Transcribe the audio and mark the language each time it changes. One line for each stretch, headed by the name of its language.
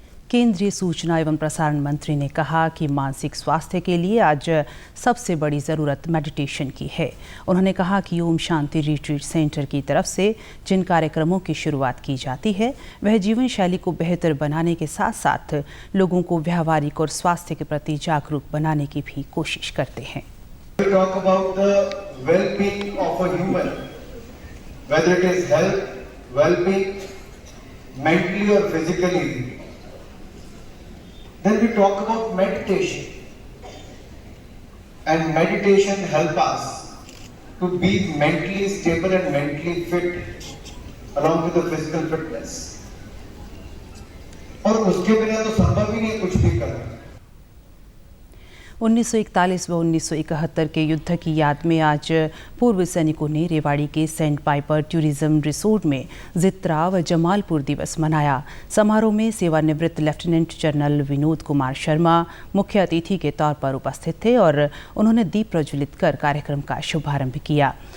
Hindi: केंद्रीय सूचना एवं प्रसारण मंत्री ने कहा कि मानसिक स्वास्थ्य के लिए आज सबसे बड़ी ज़रूरत मेडिटेशन की है। उन्होंने कहा कि ओम शांति रिट्रीट सेंटर की तरफ से जिन कार्यक्रमों की शुरुआत की जाती है वह जीवन शैली को बेहतर बनाने के साथ साथ लोगों को व्यावहारिक और स्वास्थ्य के प्रति जागरूक बनाने की भी कोशिश करते हैं।
English: We talk about the well-being of a human, whether it is health, well-being, mentally or physically. Then we talk about meditation, and meditation help us to be mentally stable and mentally fit along with the physical fitness.
Hindi: और उसके बिना तो संभव ही नहीं कुछ भी करना। 1941 व 1971 के युद्ध की याद में आज पूर्व सैनिकों ने रेवाड़ी के सेंट पाइपर टूरिज्म रिसोर्ट में जित्रा व जमालपुर दिवस मनाया। समारोह में सेवानिवृत्त लेफ्टिनेंट जनरल विनोद कुमार शर्मा मुख्य अतिथि के तौर पर उपस्थित थे और उन्होंने दीप प्रज्वलित कर कार्यक्रम का शुभारंभ किया।